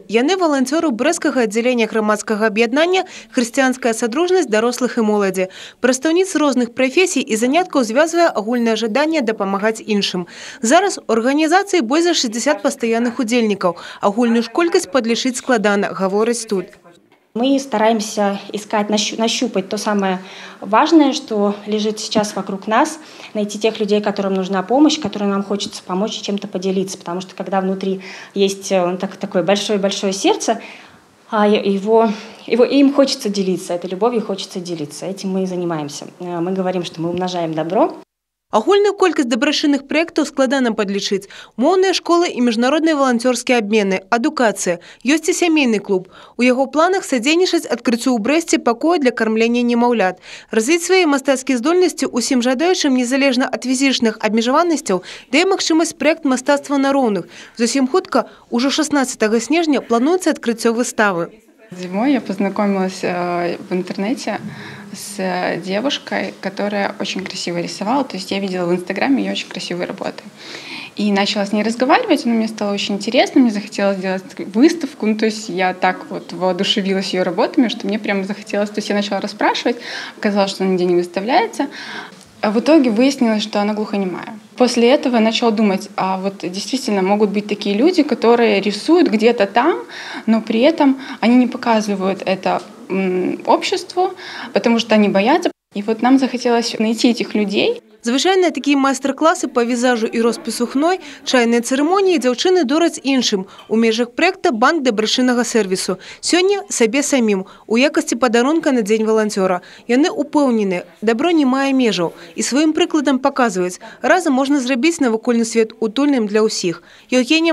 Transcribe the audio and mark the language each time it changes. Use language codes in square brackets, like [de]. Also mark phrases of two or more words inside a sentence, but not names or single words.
[be] Яны валанцёры брэсцкага аддзялення грамадскага аб'яднання «Хрысціянская садружнасць дарослых і моладзі». Прадстаўніц розных прафесій і заняткаў звязвае агульнае жаданне дапамагаць іншым. Зараз у арганізацыі больш за 60 пастаянных удзельнікаў. Агульную ж колькасць падлічыць складана, гавораць тут. [ru] Мы стараемся искать, нащупать то самое важное, что лежит сейчас вокруг нас, найти тех людей, которым нужна помощь, которым нам хочется помочь и чем-то поделиться. Потому что когда внутри есть такое большое-большое сердце, им хочется делиться, этой любовью хочется делиться. Этим мы и занимаемся. Мы говорим, что мы умножаем добро. [be] Агульную колькасць дабрачынных праектаў складана падлічыць. Моўныя школы і міжнародныя валанцёрскія абмены, адукацыя. Ёсць і сямейны клуб. У яго планах садзейнічаць адкрыццю ў Брэсце пакоя для кармлення немаўлят. Развіць свае мастацкія здольнасці усім жадаючым незалежна ад фізічных абмежаванасцяў дае магчымасць праект мастацтва на роўных. Зусім хутка, ужо 16 снежня, плануецца адкрыццё выставы. [ru] Зимой я познакомилась в интернете с девушкой, которая очень красиво рисовала. То есть я видела в Инстаграме ее очень красивые работы. И начала с ней разговаривать, но мне стало очень интересно, мне захотелось сделать выставку. Ну, то есть я так вот воодушевилась ее работами, что мне прямо захотелось. То есть я начала расспрашивать, оказалось, что она нигде не выставляется. А в итоге выяснилось, что она глухонемая. После этого я начала думать, а вот действительно могут быть такие люди, которые рисуют где-то там, но при этом они не показывают это обществу, потому что они боятся. И вот нам захотелось найти этих людей. [be] Звычайна такія майстар-класы па візажу і роспісу хной, чайныя цырымоніі дзяўчыны дораць іншым у межах праекта «Банк дабрачыннага сэрвісу». Сёння сабе самім, у якасці падарунка на дзень валанцёра. Яны упэўнены, дабро не мае межаў і сваім прыкладам паказваюць, разам можна зрабіць навакольны свет утульным для ўсіх.